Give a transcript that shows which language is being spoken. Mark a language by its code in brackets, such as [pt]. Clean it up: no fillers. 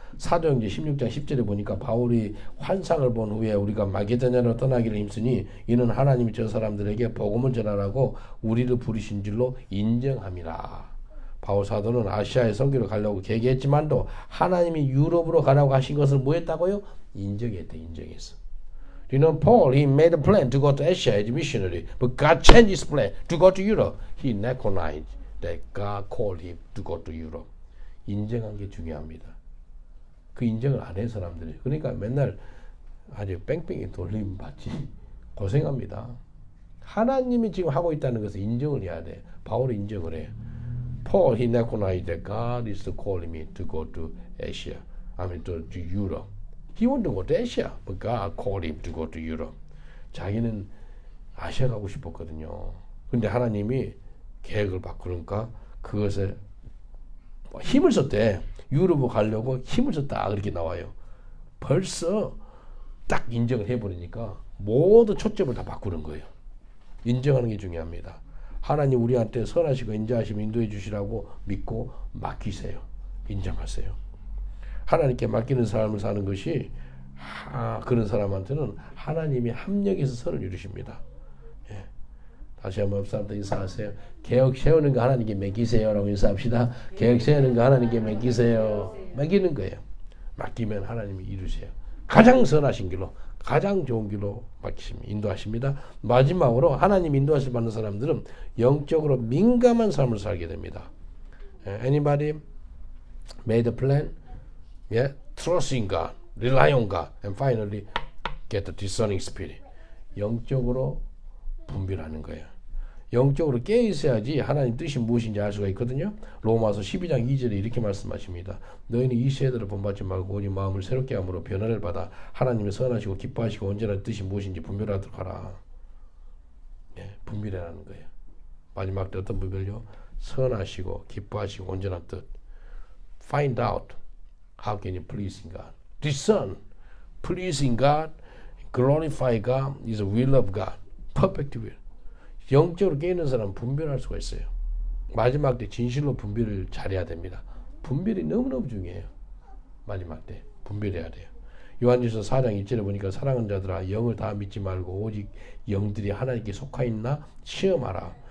[ko] 사도행전 16장 10절에 보니까 바울이 환상을 본 후에 우리가 마게도냐로 떠나기를 힘쓰니 이는 하나님이 저 사람들에게 복음을 전하라고 우리를 부르신 줄로 인정함이라. 바울 사도는 아시아에 선교를 가려고 계획했지만도 하나님이 유럽으로 가라고 하신 것을 뭐 했다고요? 인정했대. 인정했어. [en] You know, Paul, he made a plan to go to Asia as a missionary, but God changed his plan to go to Europe. He recognized that God called him to go to Europe. [ko] 인정한 게 중요합니다. 그 인정을 안 해 사람들이. 그러니까 맨날 아주 뺑뺑이 돌림 받지 고생합니다. 하나님이 지금 하고 있다는 것을 인정을 해야 돼. 바울이 인정을 해. [en] Paul, he recognized that God is calling me to go to Asia. I mean to Europe. He wanted to go to Asia, but God called him to go to Europe. [ko] 자기는 아시아 가고 싶었거든요. 근데 하나님이 계획을 바꾸니까 그것에 힘을 썼대. 유럽으로 가려고 힘을 썼다. 그렇게 나와요. 벌써 딱 인정을 해버리니까 모두 초점을 다 바꾸는 거예요. 인정하는 게 중요합니다. 하나님 우리한테 선하시고 인자하시면 인도해 주시라고 믿고 맡기세요. 인정하세요. 하나님께 맡기는 삶을 사는 것이 그런 사람한테는 하나님이 합력해서 선을 이루십니다. 예. 다시 한번 옆 사람들 인사하세요. 계획 세우는 거 하나님께 맡기세요 라고 인사합시다. 계획 세우는 거 하나님께 맡기세요. 맡기는 거예요. 맡기면 하나님이 이루세요. 가장 선하신 길로 가장 좋은 길로 맡기십니다. 인도하십니다. 마지막으로 하나님 인도하실 받는 사람들은 영적으로 민감한 삶을 살게 됩니다. [en] Anybody made a plan? Yeah? Trust in God, rely on God, and finally get the discerning spirit. [ko] 영적으로 분별하는 거예요. 영적으로 깨어 있어야지 하나님 뜻이 무엇인지 알 수가 있거든요. 로마서 12장 2절에 이렇게 말씀하십니다. 너희는 이 세대를 본받지 말고 오직 마음을 새롭게 함으로 변화를 받아 하나님의 선하시고 기뻐하시고 온전한 뜻이 무엇인지 분별하도록 하라. 예, 분별하는 거예요. 마지막 때 어떤 분별요? 선하시고 기뻐하시고 온전한 뜻. [en] Find out how can you please God. Discern. Pleasing God, glorify God is the will of God. Perfect will. [ko] 영적으로 깨있는 사람은 분별할 수가 있어요. 마지막 때 진실로 분별을 잘해야 됩니다. 분별이 너무너무 중요해요. 마지막 때 분별해야 돼요. 요한일서 4장 1절에 보니까 사랑하는 자들아 영을 다 믿지 말고 오직 영들이 하나님께 속하 있나 시험하라.